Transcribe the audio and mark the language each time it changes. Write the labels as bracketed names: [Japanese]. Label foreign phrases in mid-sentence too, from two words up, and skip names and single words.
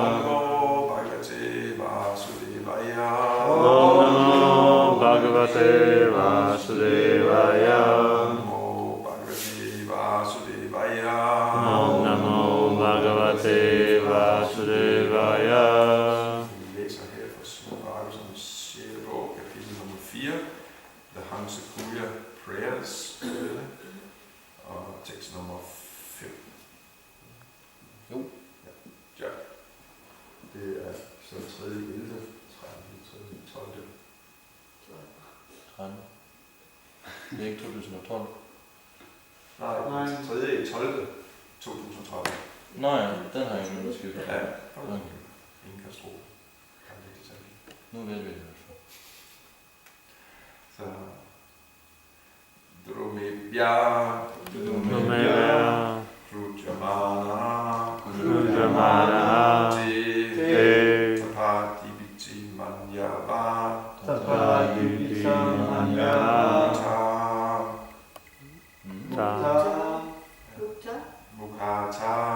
[Sanskrit] Om Namo Bhagavate Vasudevaya. Om Namo Bhagavate Vasudevaya. [Danish] Vi læser her fra Srimad Bhagavatam 6. bog, kapitel nummer 4, The Hamsakuya Prayers, og tekst nummer 5. Jo. Ja. Det er så 3. 11. 13. 12. 13. Det er ikke 2012. Nej, 3. 12. 2013. Nå ja, den har jeg ikke måske. Ja, ingen katastrofe. Nu ved vi det i hvert fald. [Sanskrit] Så Drumebhya Krujamana Te Tapatibhiti Manyava Mukata